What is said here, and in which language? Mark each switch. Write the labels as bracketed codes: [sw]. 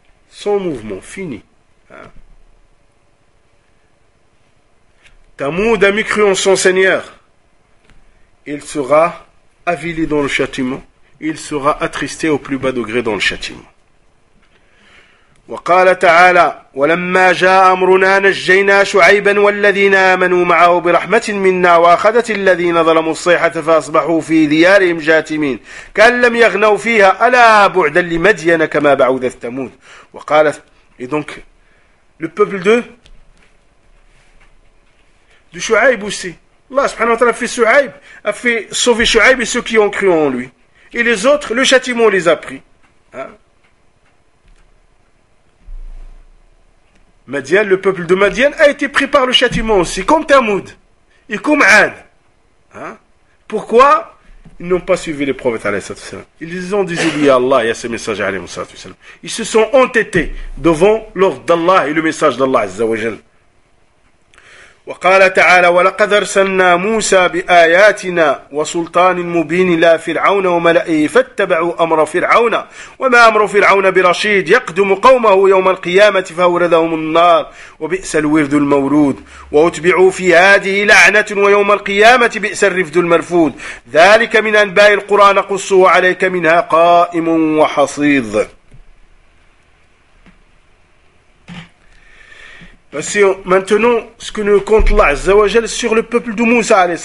[fr] Sans mouvement, fini. Thamoud a mécru en son Seigneur, il sera avilé dans le châtiment. Il sera attristé au plus bas degré dans le châtiment. [ar] وقال تعالى ولما جاء أمرنا نجينا شعيبا والذين آمنوا معه برحمة منا وأخذت الذين ظلموا الصيحة فأصبحوا في ديارهم جاثمين كأن لم يغنوا فيها ألا بعدا لمدين كما بعوذ ثمود وقال [fr] Et donc, le peuple de Shu'aib aussi. Allah subhanahu wa ta'ala a fait sauver Shu'aib et ceux qui ont cru en lui. Et les autres, le châtiment les a pris. Hein? Madian, le peuple de Madian, a été pris par le châtiment aussi, comme Thamoud et comme Ad. Hein? Pourquoi? Ils n'ont pas suivi les prophètes, alayhi salatu wasalam. Ils ont désobéi à Allah et à ses messagers, alayhi salatu wasalam. Ils se sont entêtés devant l'ordre d'Allah et le message d'Allah, azza wa jal. [ar] وقال تعالى ولقد أرسلنا موسى بآياتنا وسلطان مبين إلى فرعون وملئه فاتبعوا أمر فرعون وما أمر فرعون برشيد يقدم قومه يوم القيامة فأوردهم النار وبئس الورد المورود وأتبعوا في هذه لعنة ويوم القيامة بئس الرفد المرفود ذلك من أنباء القرى نقصه عليك منها قائم وحصيد. [fr] Voici maintenant ce que nous compte Allah Azzawajal sur le peuple de Moussa.